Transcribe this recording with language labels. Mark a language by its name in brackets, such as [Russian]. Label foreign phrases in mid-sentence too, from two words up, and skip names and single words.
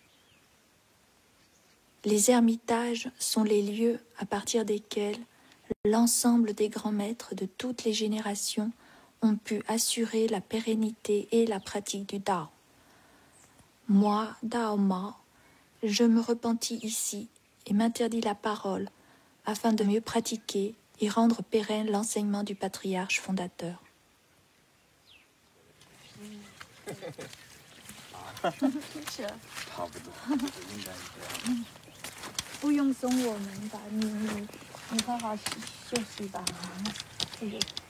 [French] Les ermitages sont les lieux à partir desquels l'ensemble des grands maîtres de toutes les générations ont pu assurer la pérennité et la pratique du Dao. Moi, Dao Ma, je me repentis ici et m'interdis la parole afin de mieux pratiquer et rendre pérenne l'enseignement du patriarche fondateur. [Chinese] 差不多，应该这样。不用送我们吧，你好好休息吧。这个。